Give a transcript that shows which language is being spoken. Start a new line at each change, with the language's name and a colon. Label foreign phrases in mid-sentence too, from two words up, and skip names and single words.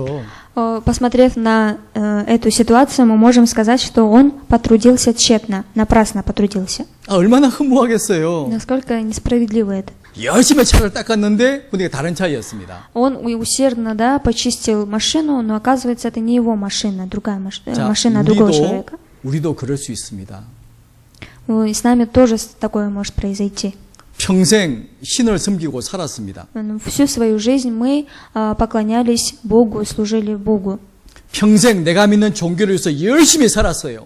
Russian: Посмотрев на эту ситуацию, мы можем сказать, что он потрудился тщетно, напрасно потрудился.
Korean: 얼마나 허무하겠어요.
Russian: Насколько несправедливо это.
Korean: 열심히 차를 닦았는데 보니까 다른 차였습니다.
Russian: Он усердно, да, почистил машину, но оказывается, это не его машина, другая машина другого человека.
Korean: 우리도 그럴 수 있습니다.
Russian: И с нами тоже такое может произойти.
Korean: 평생 신을 섬기고 살았습니다.
Russian: Всю свою жизнь мы поклонялись Богу, служили Богу.
Korean: 평생 내가 믿는 종교를 위해서 열심히 살았어요.